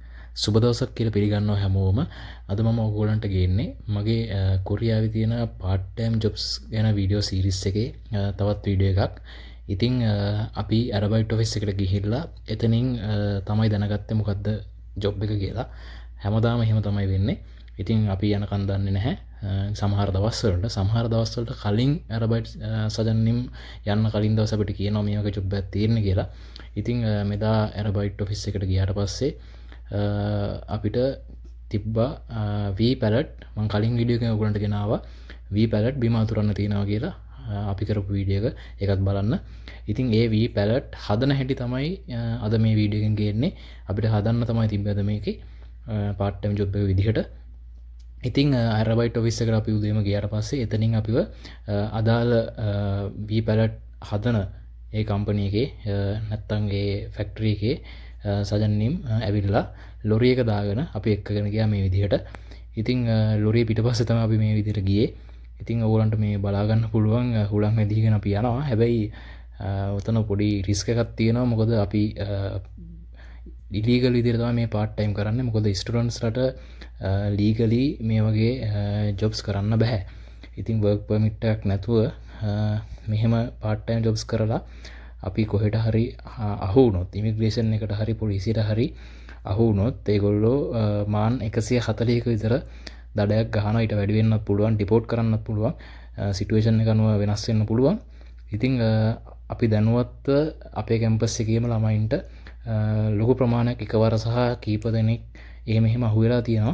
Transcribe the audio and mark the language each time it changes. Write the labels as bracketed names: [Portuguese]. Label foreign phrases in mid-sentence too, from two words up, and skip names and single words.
[Sinhala] සුබ දවසක් කියලා පිළිගන්නවා හැමෝම. අද මම ඔයගොල්ලන්ට ගේන්නේ මගේ කොරියාවේ තියෙන [English] part time jobs [Sinhala] ගැන වීඩියෝ සීරීස් එකේ තවත් වීඩියෝ එකක්. ඉතින් අපි Arabyte office එකට ගිහිල්ලා එතනින් තමයි දැනගත්තේ මොකද්ද job එක කියලා. හැමදාම එහෙම තමයි වෙන්නේ. ඉතින් අපි යනකන් දන්නේ නැහැ. සමහර දවස් වලට කලින් Arabyte සජන්නිම් යන්න කලින් දවස් අපිට කියනවා මේ වගේ job එකක් තියෙන කියලා. ඉතින් මෙදා Arabyte office එකට ගියාට පස්සේ අපිට තිබ්බා V palette. මම කලින් වීඩියෝ එකේ ඔයගොල්ලන්ට ගෙනාවා V palette බිම අතුරන්න තියනවා කියලා. අපි කරපු වීඩියෝ එක ඒකත් බලන්න. ඉතින් ඒ V palette හදන හැටි තමයි අද මේ වීඩියෝ එකෙන් ගේන්නේ. අපිට හදන්න තමයි තිබ්බද මේකේ [English] part time job [Sinhala] එක විදිහට. ඉතින් Arabyte office එකට අපි උදේම ගියාට පස්සේ එතනින් අපිව අදාළ V palette හදන ඒ කම්පැනි එකේ නැත්තම් ඒ ෆැක්ටරි එකේ සජන්නිම් ඇවිල්ලා ලොරි එක දාගෙන අපි එක්කගෙන ගියා මේ විදිහට. ඉතින් ලොරිය පිටපස්සේ තමයි අපි මේ විදිහට ගියේ. ඉතින් ඕගොල්ලන්ට මේ බලා ගන්න පුළුවන් හුලං වැදීගෙන අපි යනවා. හැබැයි උතන පොඩි රිස්ක් එකක් තියෙනවා. මොකද අපි ඉලීගල් විදිහට තමයි මේ [English] part time [Sinhala] කරන්නේ. මොකද ස්ටුඩන්ට්ස් රට ලීගලි මේ වගේ ජොබ්ස් කරන්න බෑ. ඉතින් [English] work permit [Sinhala] එකක් නැතුව මෙහෙම [English] part time jobs [Sinhala] කරලා අපි කොහෙට හරි අහු වුණොත් ඉමිග්‍රේෂන් එකට හරි පොලිසියට හරි අහු වුණොත් ඒගොල්ලෝ මාන් 140ක විතර දඩයක් ගහනවා. ඊට වැඩි වෙන්නත් පුළුවන්, ඩිපෝට් කරන්නත් පුළුවන්, සිටුේෂන් එක අනුව වෙනස් වෙන්න පුළුවන්. ඉතින් අපි දැනුවත්ව අපේ කැම්පස් එකේම ළමයින්ට ලොකු ප්‍රමාණයක් එකවර සහ කීප දෙනෙක් එහෙම අහුවෙලා තියෙනවා.